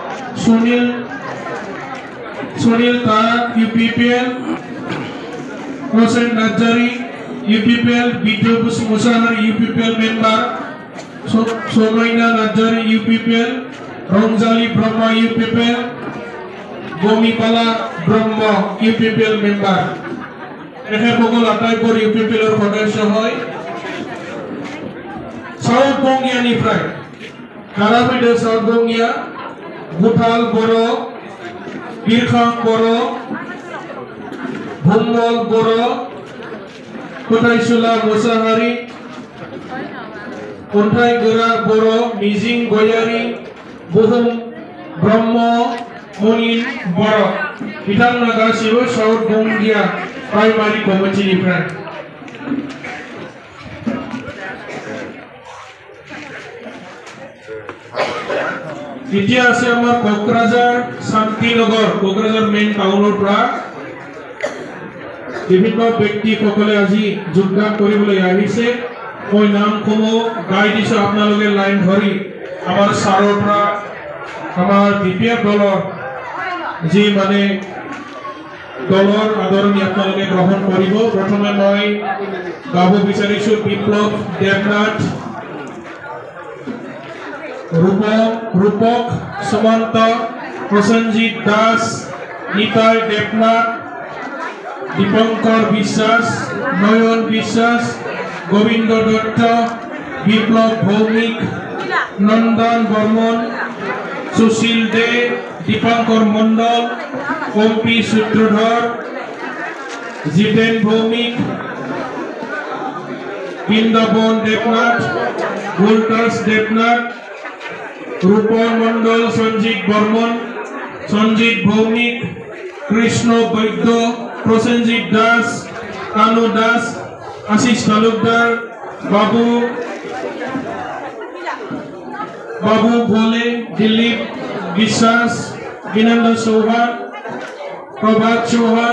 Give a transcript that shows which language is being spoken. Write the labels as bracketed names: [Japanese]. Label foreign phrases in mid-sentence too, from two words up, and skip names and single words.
[Bodo] सुनील तारा इउपिपिएल रोशन नार्जारी इउपिपिएल बिटु मुसाहारी इउपिपिएल मेम्बार सोमैना नार्जारी इउपिपिएल रंजाली ब्रह्म इउपिपिएल गमिपाला ब्रह्म इउपिपिएल मेम्बार एखेসকল [Assamese] আটাইবোৰ ইউপিপিএলৰ সদস্য হয় [Bodo] साउथ बंगियानिफ्राय काराफैदो साउथ बंगिया गुथाल बर' बिरखां बर' भुमल बर' खोथाइसुला मुसाहारि अन्थाइ गोरा बर' मिजिं गयारि बुहुम ब्रह्म मनिन बर' बिथांमोना गासिबो साउथ बंगिया प्राइमारि कमिटिनिफ्राय [Assamese] द्वितीय আছে আমাৰ কোকৰাঝাৰ শান্তিনগৰ কোকৰাঝাৰ মেইন টাউনৰ পৰা বিভিন্ন ব্যক্তিসকলে আজি যোগদান কৰিবলৈ আহিছে মই নামসমূহ গাই দিছো আপোনালোকে লাইন ধৰি আমাৰ সাৰৰ পৰা আমাৰ বিপিএফ দলৰ যি মানে দলৰ আদৰণি আপোনালোকে গ্ৰহণ কৰিব প্ৰথমে মই গাব বিচাৰিছো বিপ্লৱ দেৱনাথ रूपक सुमंत प्रसन्नजीत दास निताय देवनाथ दीपंकर विश्वास नयन विश्वास गोविंद दत्त विप्लव भौमिक नंदन बर्मन सुशील दे दीपंकर मंडल कम्पी सूत्रधर जितेन भौमिक बृंदावन देवनाथ गोलदास देवनाथ रूपन मंडल संजीत बर्मन संजीत भौमिक कृष्ण वैद्य प्रसेनजीत दास कानू दास आशीष तालुकदार बाबू भोले दिलीप विश्वास विनंद चौहान प्रभात चौहान